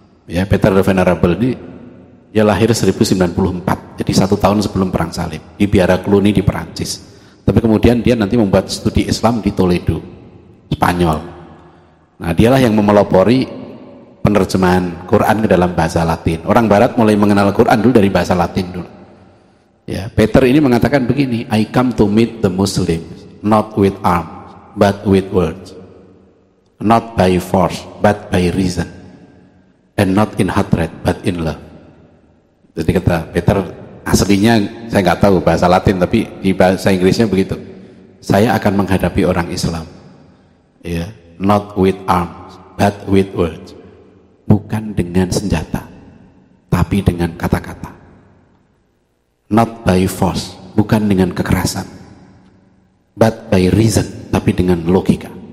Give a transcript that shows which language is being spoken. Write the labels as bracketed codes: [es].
[id] Ya, Peter the Venerable ini dia lahir 1094, jadi satu tahun sebelum Perang Salib di Biara Cluny di Perancis. Tapi kemudian dia nanti membuat studi Islam di Toledo, Spanyol. Nah, dialah yang memelopori penerjemahan Quran ke dalam bahasa Latin. Orang Barat mulai mengenal Quran dulu dari bahasa Latin dulu. Ya, Peter ini mengatakan begini, [en] I come to meet the Muslims not with arms but with words. Not by force, but by reason. And not in hatred, but in love. [id] Jadi kata Peter, aslinya saya gak tahu bahasa Latin, tapi di bahasa Inggrisnya begitu. Saya akan menghadapi orang Islam. Yeah. [en] Not with arms, but with words. [id] Bukan dengan senjata, tapi dengan kata-kata. [en] Not by force, [id] bukan dengan kekerasan. [en] But by reason, [id] tapi dengan logika.